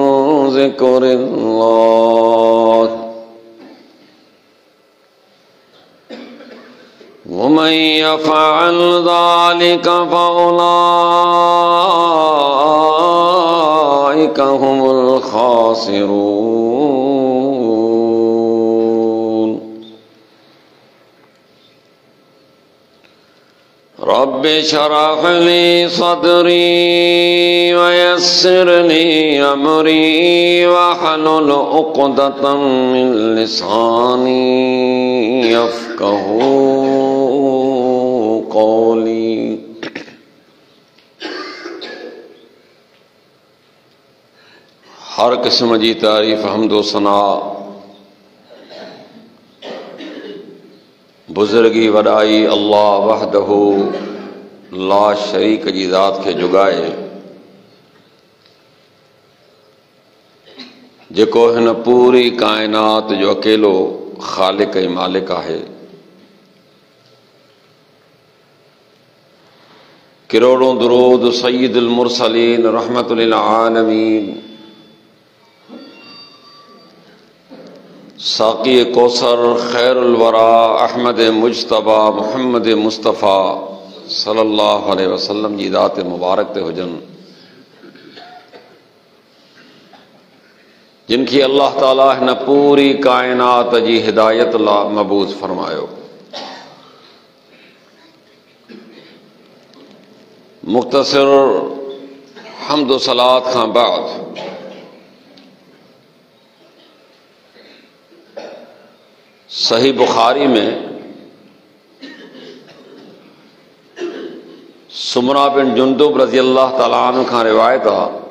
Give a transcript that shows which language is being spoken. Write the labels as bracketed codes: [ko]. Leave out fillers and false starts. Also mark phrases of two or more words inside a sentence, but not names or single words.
[ar] ذكر الله ومن يفعل ذلك فأولئك هم الخاسرون. رب اشرح لي صدري ويسر لي أمري واحلل عقدة من لساني يفقهوا قولي. [sd] हर किस्म जी तारीफ़ हम्दो सना बुज़ुर्गी वॾाई [ar] الله وحده لا شريك [sd] जी ज़ात खे जुगाए, जेको हिन पूरी काइनात जो अकेलो ख़ालिक ऐं मालिक आहे। करोड़ों दुरूद [ar] سيد المرسلين رحمة للعالمين [sd] साक़ी कौसर [ar] خير الورى [sd] अहमद मुज्तबा मुहम्मद मुस्तफ़ा [ar] صلى الله عليه وسلم [sd] जी ज़ात मुबारक ते हुजनि, जिनकी अल्लाह ताला हिन पूरी काइनात जी हिदायत ला मबूस फरमायो। मुख्तसर हम्दो सलात खां बाद सही बुखारी में सुमरा बिन जुंदुब [ar] رضي الله تعالى عنه [sd] खां रिवायत आहे,